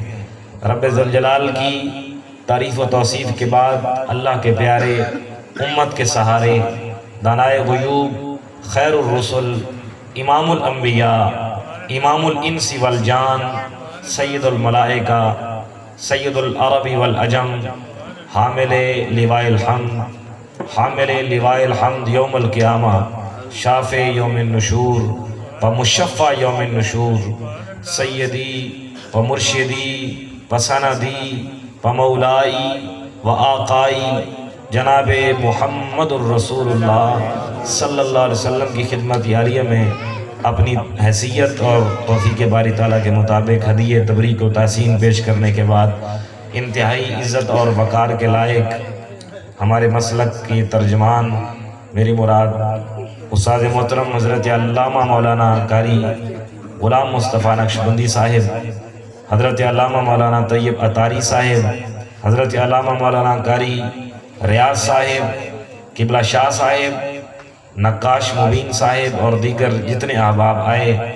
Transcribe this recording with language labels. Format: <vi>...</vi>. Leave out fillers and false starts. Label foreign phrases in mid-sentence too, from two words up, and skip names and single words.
<ur>رب ذوالجلال کی تعریف و توصیف کے بعد اللہ کے پیارے امت کے سہارے دانائے غیوب</ur> <ar>خیر الرسل امام الانبیاء امام الانس والجان سید الملائکہ سید العرب والعجم حامل لواء الحمد حامل لواء الحمد یوم القیامہ شافع یوم النشور و مشفع یوم النشور سیدی و مرشدی و سندی و مولائی و آقائی جناب محمد الرسول اللہ صلی اللہ علیہ وسلم</ar> <ur>کی خدمت عالیہ میں اپنی حیثیت اور توفیق باری تعالیٰ کے مطابق ہدیہ تبریک و تحسین پیش کرنے کے بعد انتہائی عزت اور وقار کے لائق ہمارے مسلک کی ترجمان میری مراد استاد محترم حضرت علامہ مولانا قاری غلام مصطفیٰ نقشبندی صاحب، حضرت علامہ مولانا طیب عطاری صاحب، حضرت علامہ مولانا قاری ریاض صاحب، قبلہ شاہ صاحب، نقاش مبین صاحب اور دیگر جتنے احباب آئے،</ur>